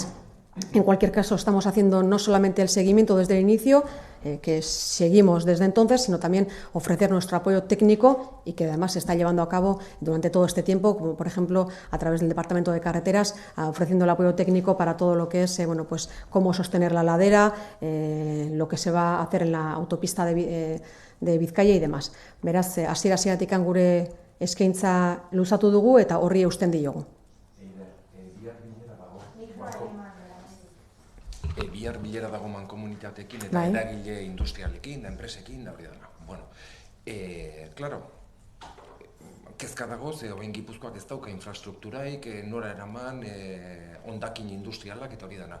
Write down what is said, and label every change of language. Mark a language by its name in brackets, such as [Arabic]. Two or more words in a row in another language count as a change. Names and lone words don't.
[Spanish] En cualquier caso, estamos haciendo no solamente el seguimiento desde el inicio, que seguimos desde entonces, sino también ofrecer nuestro apoyo técnico y que además se está llevando a cabo durante todo este tiempo, como por ejemplo a través del Departamento de Carreteras, ofreciendo el apoyo técnico para todo lo que es cómo sostener la ladera, lo que se va a hacer en la autopista de Vizcaya y demás. [Basque] Beraz, hasiera-hasieratik gure eskaintza luzatu dugu eta horri eusten diogu. Bihar bilera dago mankomunitateekin eta eragile industrialekin, da enpresekin, da hori dana. [Spanish] Bueno, claro, [Basque] kezka dago, ze orain Gipuzkoak ez dauka infrastrukturaik, nora eraman, hondakin industrialak eta hori dana.